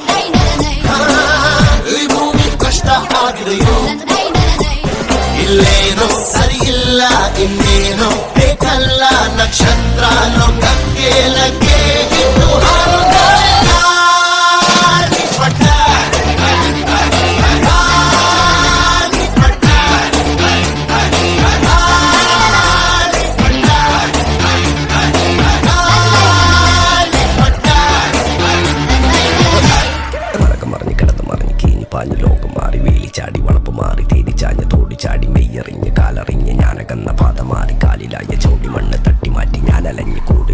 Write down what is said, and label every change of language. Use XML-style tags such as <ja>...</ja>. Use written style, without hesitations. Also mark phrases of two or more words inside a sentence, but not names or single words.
<kn>ಈ ಭೂಮಿ ಕಷ್ಟ ಆಗಿದೆಯೋ ಇಲ್ಲೇನೋ ಸರಿ ಇಲ್ಲ ಇನ್ನೇನೋ ಬೇಕಲ್ಲ ನಕ್ಷತ್ರ ಲೋಕಕ್ಕೆ ಲಗ್ಗೆ ಇನ್ನು ಹಾರುತ್ತಾರೆ ಗಾಳಿಪಟ ಗಾಳಿಪಟ</kn> <ml>മറഞ്ഞ് കിടന്ന് മറിഞ്ഞ് കീഞ്ഞ് പാഞ്ഞ് ലോകം മാറി വേലി ചാടി വളപ്പ് മാറി തേടി ചാഞ്ഞ തോടി ചാടി മെയ്യറിഞ്ഞ് കാലറിഞ്ഞ് ഞാനകന്ന പാത മാറി കാലിലായ ചോടി മണ്ണ് തട്ടി മാറ്റി ഞാനലഞ്ഞ് കൂടി</ml>